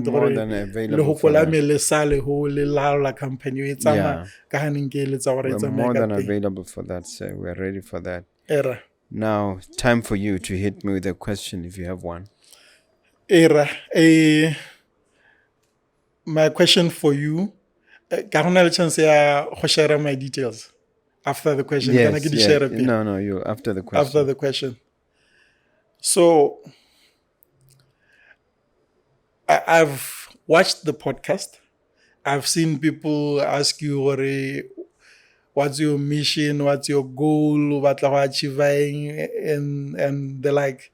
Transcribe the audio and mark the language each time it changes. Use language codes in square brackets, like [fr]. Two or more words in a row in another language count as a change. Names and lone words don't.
[en] More than available for that. We're more than available for that, sir. We're ready for that. Now, time for you to hit me with a question if you have one. My question for you, [tn] Ka go na le [en] chance [tn] ya go [en] share my details after the question? Can I Yes, get the yeah. share pin No, you after the question. after the question? So I've watched the podcast. I've seen people ask you, what's your mission, what's your goal, what are you achieving, and the like.